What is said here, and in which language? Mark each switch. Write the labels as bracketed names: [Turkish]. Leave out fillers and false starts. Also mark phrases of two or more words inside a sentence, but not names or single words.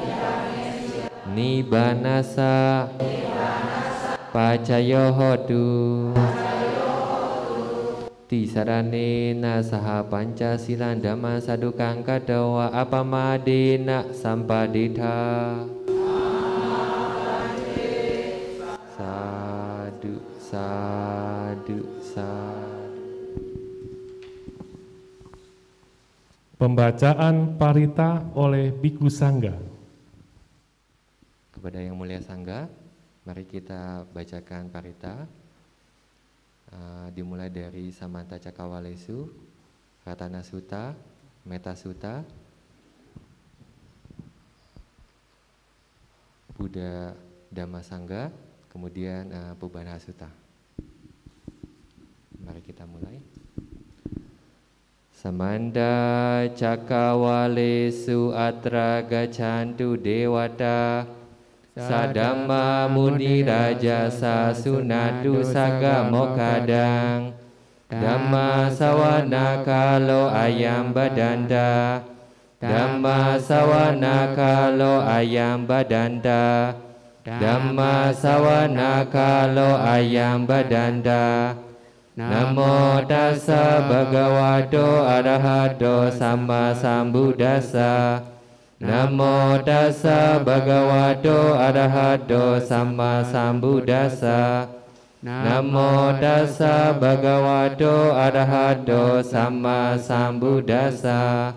[Pali] nibanasa pacayo hotu tisarane nasaha pancasilan dhamma sadukang kadawa apamadena sampadita. Sadu, sadu, sadu. [Indonesian] Pembacaan parita oleh Biku Sangga. Kepada Yang Mulia Sangga, mari kita bacakan parita. Dimulai dari Samanta Cakawalesu, Ratana Sutta, Metta Sutta, Buddha Dhamma Sangga, kemudian Pubbana Sutta. Mari kita mulai. [Pali] Samanta Cakawalesu atra gaccantu dewata sadamma muni raja sasunatu saga mokadang dhamma sawana kalo ayam badanda dhamma sawana kalo ayam badanda dhamma sawana kalo ayam badanda. Namo tassa bhagavato arahato samma sambuddhassa. Namo tassa bhagavato arahato samma sambuddhassa. Namo tassa bhagavato arahato samma sambuddhassa.